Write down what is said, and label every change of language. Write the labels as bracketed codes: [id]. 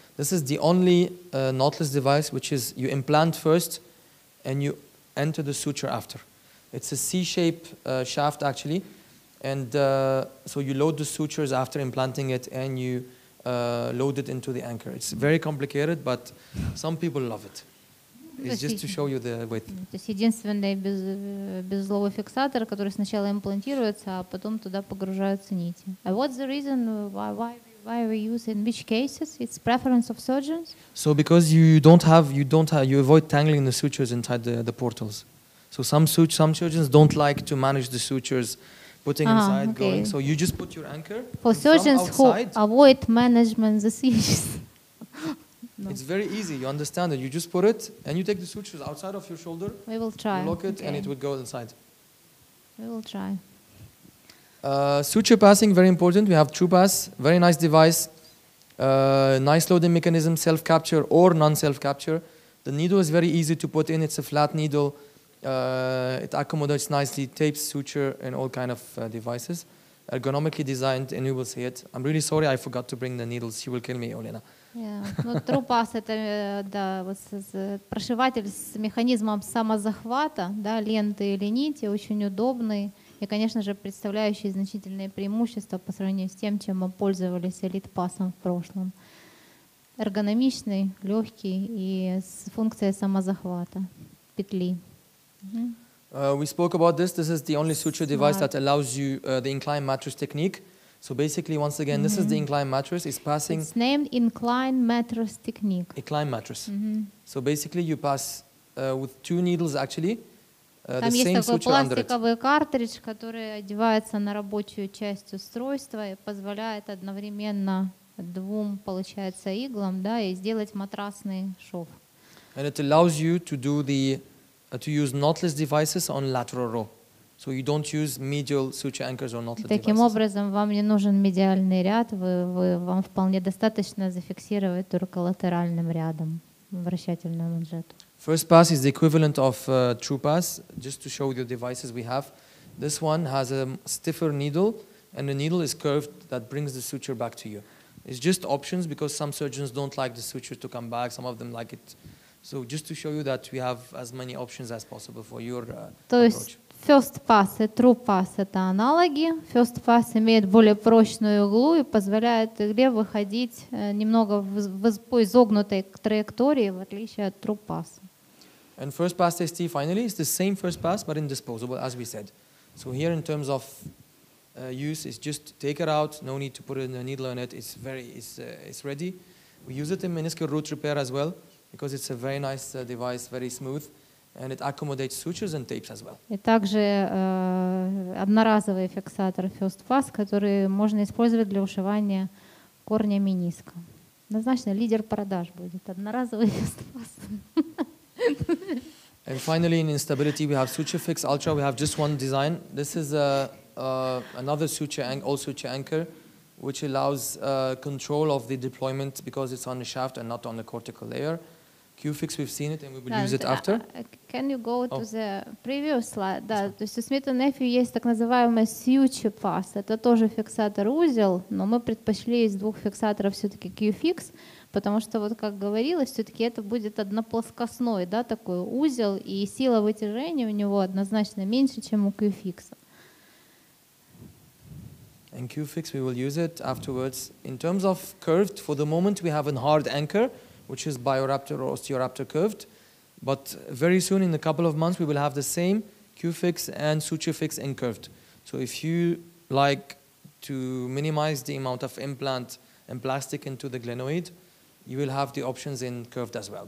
[en] This is the only knotless device, which is you implant first and you enter the suture after. It's a C-shape shaft actually, and so you load the sutures after implanting it, and you load it into the anchor. It's very complicated, but some people love it. It's just to show you the width. [ru] То есть единственный беззловый фиксатор, который сначала имплантируется, а потом туда погружаются нити. [en] What's the reason why we use in which cases? It's preference of surgeons. So because you avoid tangling the sutures inside the portals. So some surgeons don't like to manage the sutures putting inside, okay. going. So you just put your anchor. For and from surgeons who outside, avoid management decisions. it's very easy. You understand it. You just put it, and you take the sutures outside of your shoulder. We will try. You lock it, Okay. and it will go inside. We will try. Suture passing, very important. We have True Pass, very nice device. Nice loading mechanism, self-capture or non-self-capture. The needle is very easy to put in. It's a flat needle. It accommodates nicely, tapes, suture, and all kind of devices. Ergonomically designed, and you will see it. I'm really sorry I forgot to bring the needles. She will kill me, Olena. Yeah. [ru] Ну, True Pass это да, вот прошиватель с механизмом самозахвата, да, ленты или нити, очень удобный и, конечно же, представляющий значительные преимущества по сравнению с тем, чем мы пользовались элит-пассом в прошлом. Эргономичный, легкий и с функцией самозахвата петли. [en] We spoke about this. This is the only suture device that allows you the incline mattress technique. So basically, once again, this is the incline mattress. It's passing. It's named incline mattress technique. Incline mattress. So basically, you pass with two needles actually. The [ru] Там есть [en] same [ru] такой [en] suture under it. [ru] пластиковый картридж, который одевается на рабочую часть устройства и позволяет одновременно двум, получается, иглам, да, и сделать матрасный шов. [en] And it allows you to do to use knotless devices on lateral row. So you don't use medial suture anchors or knotless [ru] Таким [en] devices. [ru] образом, вам не нужен медиальный ряд, вам вполне достаточно зафиксировать только латеральным рядом, вращательную манжету. [en] First pass is the equivalent of True Pass. Just to show you the devices we have. This one has a stiffer needle, and the needle is curved that brings the suture back to you. It's just options because some surgeons don't like the suture to come back. Some of them like it. So just to show you that we have as many options as possible for your [ru] То есть First Pass и True Pass — это аналоги. First Pass имеет более прочную иглу и позволяет игле выходить немного по изогнутой траектории, в отличие от True Pass. [en] And First Pass ST finally is the same First Pass but in disposable, as we said. So here in terms of use, it's just take it out. No need to put a needle on it. It's ready. We use it in meniscal root repair as well because it's a very nice device, very smooth. And it accommodates sutures and tapes as well. [ru] И также одноразовый фиксатор First Pass, который можно использовать для ушивания корня мениска. Однозначно лидер продаж будет одноразовый First Pass. [en] And finally, in instability, we have Suture Fix Ultra. We have just one design. This is another suture anchor, which allows control of the deployment because it's on the shaft and not on the cortical layer. Q-Fix, we've seen it, and we will use it after. Can you go to the previous slide? [ru] Да, то есть у Smith&Nephew есть так называемый Suture Pass. Это тоже фиксатор-узел, но мы предпочли из двух фиксаторов все-таки Q-Fix, потому что, вот как говорилось, все-таки это будет одноплоскостной, да, такой узел, и сила вытяжения у него однозначно меньше, чем у Q-Fix. [en] And Q-Fix, we will use it afterwards. In terms of curved, for the moment we have a hard anchor, which is Bioraptor or Osteoraptor curved. But very soon, in a couple of months, we will have the same Q-Fix and Suture Fix in curved. So if you like to minimize the amount of implant and plastic into the glenoid, you will have the options in curved as well.